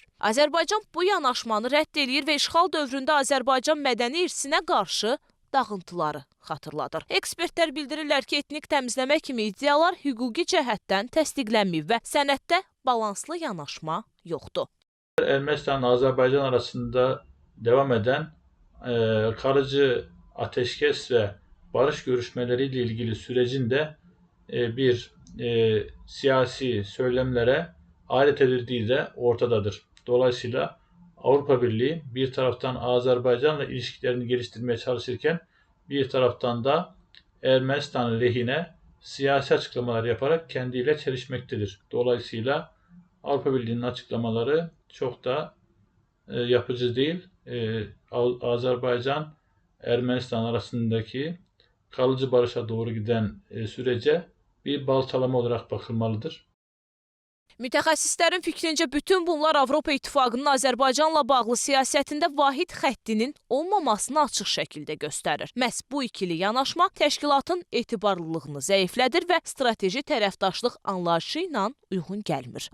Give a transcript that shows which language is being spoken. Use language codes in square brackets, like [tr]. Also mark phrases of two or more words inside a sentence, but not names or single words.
[az] Azərbaycan bu yanaşmanı rədd eləyir və işğal dövründə Azərbaycan mədəni irsinə qarşı dağıntıları xatırladır. Ekspertlər bildirirlər ki, etnik təmizləmə kimi iddialar hüquqi cəhətdən təsdiqlənməyib və sənəddə balanslı yanaşma yoxdur. [tr] Ermənistanla Azərbaycan arasında devam eden kalıcı ateşkes ve barış görüşmeleriyle ilgili sürecin de bir siyasi söylemlere alet edildiği de ortadadır. Dolayısıyla Avrupa Birliği bir taraftan Azerbaycan'la ilişkilerini geliştirmeye çalışırken bir taraftan da Ermenistan lehine siyasi açıklamalar yaparak kendiyle çelişmektedir. Dolayısıyla Avrupa Birliği'nin açıklamaları çok da yapıcı değil. Azerbaycan Ermenistan arasındaki kalıcı barışa doğru giden sürece bir baltalama olarak bakılmalıdır. [az] Mütəxəssislərin fikrincə bütün bunlar Avropa İttifaqının Azərbaycanla bağlı siyasətində vahid xəttinin olmamasını açıq şəkildə göstərir. Məhz bu ikili yanaşma təşkilatın etibarlılığını zəiflədir və strateji tərəfdaşlıq anlayışı ilə uyğun gəlmir.